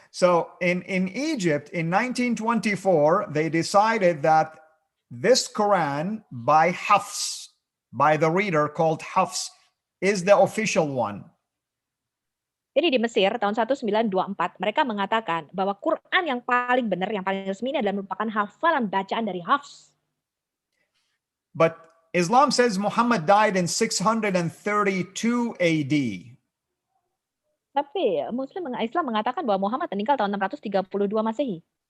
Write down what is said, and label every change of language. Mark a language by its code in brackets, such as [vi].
[en] So in Egypt in 1924, they decided that this Quran by Hafs, by the reader called Hafs, is the official one. [id] Jadi di Mesir tahun 1924 mereka mengatakan bahwa Quran yang paling benar, yang paling resmi ini adalah merupakan hafalan bacaan dari Hafs. [en] But Islam says Muhammad died in 632 AD. [id] Tapi Islam mengatakan bahwa Muhammad meninggal tahun 632 Masehi.